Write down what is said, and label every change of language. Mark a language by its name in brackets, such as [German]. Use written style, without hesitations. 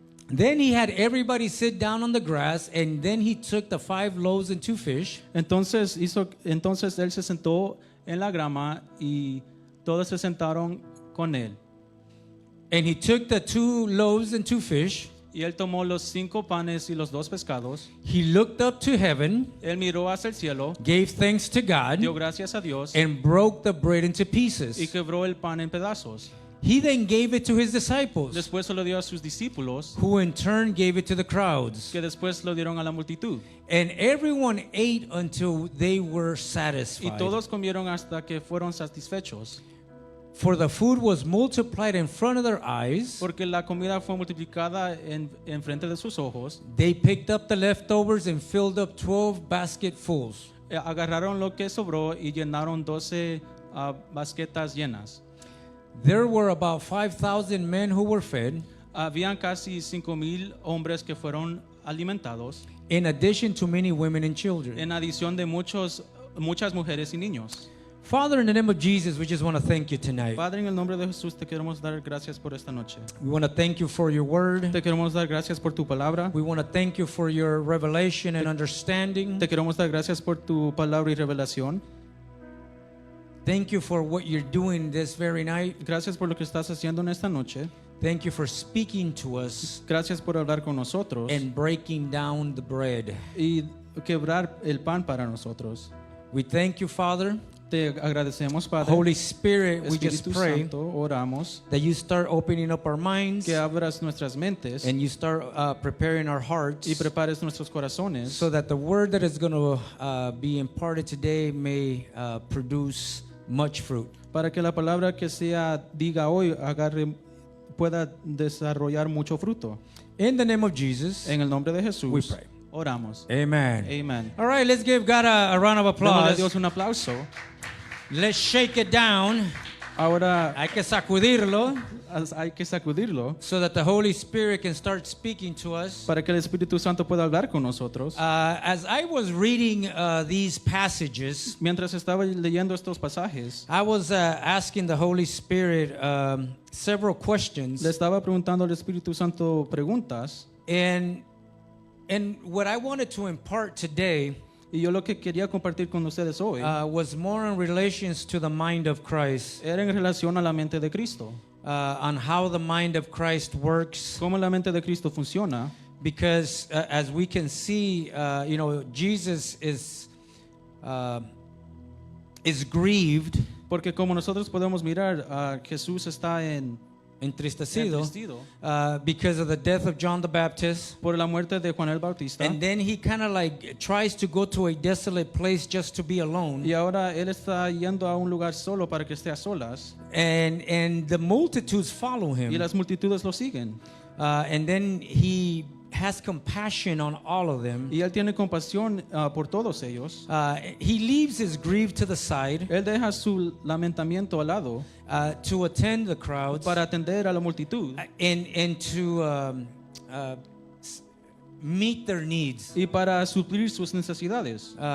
[English] Then he had everybody sit down on the grass, and then he took the 5 loaves and 2 fish, [Spanish] Entonces él se sentó en la grama y todos se sentaron con él. [English] and he took the 2 loaves and 2 fish. [Spanish] Y él tomó los 5 panes y los 2 pescados. [English] He looked up to heaven, [Spanish] Él miró hacia el cielo, [English] gave thanks to God, [Spanish] dio gracias a Dios [English] and broke the bread into [Spanish] y [English] pieces. [Spanish] quebró el pan en pedazos. [English] He then gave it to his disciples, [Spanish] Después se lo dio a sus discípulos, [English] who in turn gave it to the crowds. [Spanish] que después lo dieron a la multitud. [English] And everyone ate until they were [Spanish] Y [English] satisfied. [Spanish] todos comieron hasta que fueron satisfechos, [English] For the food was multiplied in front of their eyes. [Spanish] porque la comida fue multiplicada en frente de sus ojos. [English] They picked up the leftovers and filled up 12 basketfuls. [Spanish] Agarraron lo que sobró y llenaron 12 basquetas llenas. [English] There were about 5,000 men who were fed, [Spanish] Habían casi 5,000 hombres que fueron alimentados, [English] in addition to many women and children. [Spanish] en adición de muchas mujeres y niños. [English] Father, in the name of Jesus, we just want to thank you tonight. [Spanish] Padre, en el nombre de Jesús te queremos dar gracias por esta noche. [English] We want to thank you for your word. [Spanish] Te queremos dar gracias por tu palabra. [English] We want to thank you for your revelation and understanding. [Spanish] Te queremos dar gracias por tu palabra y revelación. [English] Thank you for what you're doing this very night. [Spanish] Gracias por lo que estás haciendo en esta noche. [English] Thank you for speaking to us [Spanish] Gracias por hablar con nosotros [English] and breaking down the bread. [Spanish] y quebrar el pan para nosotros. [English] We thank you, Father. [Spanish] Te agradecemos, Padre. [English] Holy Spirit, we just [Spanish] Espíritu [English] pray [Spanish] Santo, oramos [English] that you start opening up our minds [Spanish] que abras nuestras mentes [English] and you start preparing our hearts [Spanish] y prepares nuestros corazones [English] so that the word that is going to be imparted today may produce much fruit. [Spanish] para que la palabra que sea diga hoy pueda desarrollar mucho fruto. [English] In the name of Jesus, [Spanish] En el nombre de [English] we [Spanish] Jesús, [English] pray. [Spanish] oramos. [English] Amen. [Spanish] Amen. [English] All right, let's give God a round of [Spanish] Démosle a [English] applause. [Spanish] Dios un aplauso. [English] Let's shake it down. [Spanish] Ahora Hay que sacudirlo hay que sacudirlo [English] so that the Holy Spirit can start speaking to us. [Spanish] para que el Espíritu Santo pueda hablar con nosotros. [English] As I was reading these passages, [Spanish] Mientras estaba leyendo estos pasajes, [English] I was asking the Holy Spirit several questions. [Spanish] le estaba preguntando al Espíritu Santo preguntas, [English] And what I wanted to impart today [Spanish] y yo lo que quería compartir con ustedes hoy [English] was more in relations to the mind of Christ, [Spanish] era en relación a la mente de Cristo, [English] on how the mind of Christ works. [Spanish] cómo la mente de Cristo funciona, [English] Because as we can see, Jesus is grieved, [Spanish] porque como nosotros podemos mirar, Jesús está entristecido, entristecido [English] because of the death of John the Baptist. [Spanish] por la muerte de Juan el Bautista, [English] And then he kind of like tries to go to a desolate place just to be alone. [Spanish] y ahora él está yendo a un lugar solo para que esté a solas, [English] And the multitudes follow him. [Spanish] y las multitudes lo siguen, [English] And then he has compassion on all of them. [Spanish] y él tiene compasión por todos ellos. [English] He leaves his grief to the side [Spanish] Él deja su lamentamiento al lado [English] to attend the crowds [Spanish] para atender a la multitud [English] and to meet their needs, [Spanish] y para suplir sus necesidades.